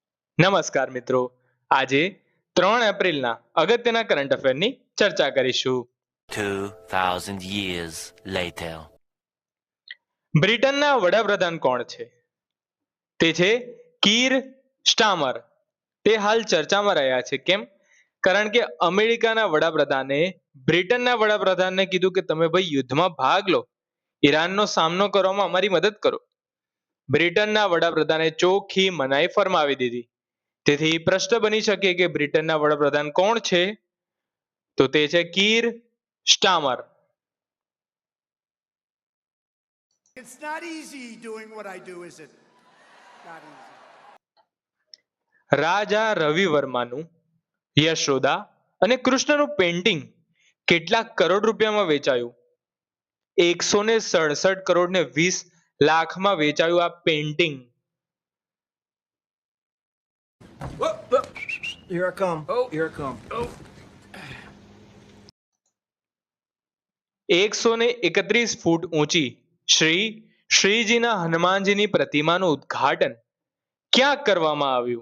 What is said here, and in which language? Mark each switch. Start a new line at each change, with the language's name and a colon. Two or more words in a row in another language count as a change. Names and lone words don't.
Gujarati: નમસ્કાર મિત્રો, આજે 3 એપ્રિલના અગત્યના કરંટ અફેરની ચર્ચા કરીશું.
English: 2,000 years later.
Gujarati: બ્રિટનના વડાપ્રધાન કોણ છે? તે છે કીર સ્ટામર. તે હાલ ચર્ચામાં રહ્યા છે. કેમ? કારણ કે અમેરિકાના વડાપ્રધાને બ્રિટનના વડાપ્રધાનને કીધું કે તમે ભાઈ યુદ્ધમાં ભાગ લો, ઈરાનનો સામનો કરવામાં અમારી મદદ કરો. બ્રિટનના વડાપ્રધાને ચોખ્ખી મનાઈ ફરમાવી દીધી. તેથી પ્રશ્ન બની શકે કે બ્રિટનના વડાપ્રધાન કોણ છે? તો તે છે કીર સ્ટામર.
English: It's not easy doing what I do, is it? Not easy.
Gujarati: રાજા રવિ વર્માનું યશોદા અને કૃષ્ણનું પેઇન્ટિંગ કેટલા કરોડ રૂપિયામાં વેચાયું? 167 કરોડ ને 20 લાખમાં વેચાયું આ પેઇન્ટિંગ.
English: Here I come. Here I come.
Gujarati: 131 ફૂટ ઊંચી શ્રીજીના હનુમાનજીની પ્રતિમાનું ઉદ્ઘાટન ક્યાં કરવામાં આવ્યું?